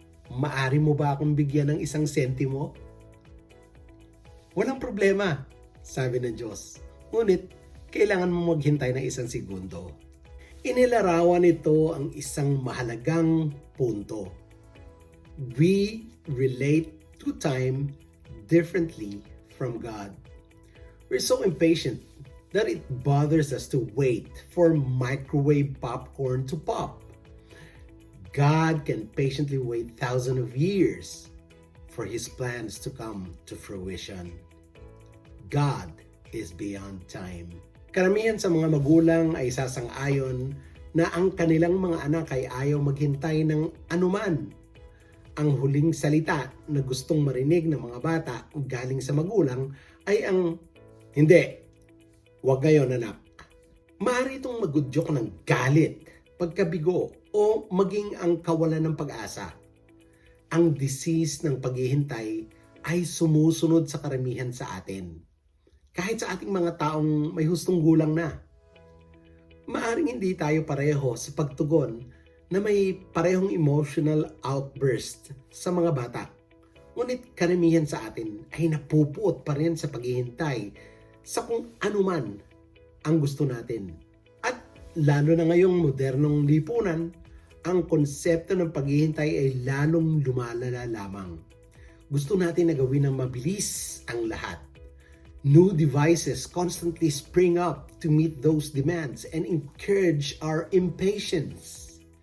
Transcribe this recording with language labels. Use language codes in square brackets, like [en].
[tl] Maari mo ba akong bigyan ng 1 sentimo? Walang problema, sabi ng Diyos. Ngunit, kailangan mo maghintay ng 1 segundo. Inilarawan nito ang isang mahalagang punto. [en] We relate to time differently from God. We're so impatient that it bothers us to wait for microwave popcorn to pop. God can patiently wait thousands of years for His plans to come to fruition. God is beyond time. [tl] Karamihan sa mga magulang ay sasang-ayon na ang kanilang mga anak ay ayaw maghintay ng anuman. Ang huling salita na gustong marinig ng mga bata galing sa magulang ay ang, hindi, wag ngayon anak. Maaari itong magudyok ng galit, pagkabigo, o maging ang kawalan ng pag-asa. Ang disease ng paghihintay ay sumusunod sa karamihan sa atin. Kahit sa ating mga taong may hustong gulang na. Maaring hindi tayo pareho sa pagtugon na may parehong [en] emotional outburst [tl] sa mga bata. Ngunit karamihan sa atin ay napupuot pa rin sa paghihintay sa kung anuman ang gusto natin. At lalo na ngayong modernong lipunan, ang konsepto ng paghihintay ay lalong lumalala lamang. Gusto natin na gawin ng mabilis ang lahat. [en] New devices constantly spring up to meet those demands and encourage our impatience.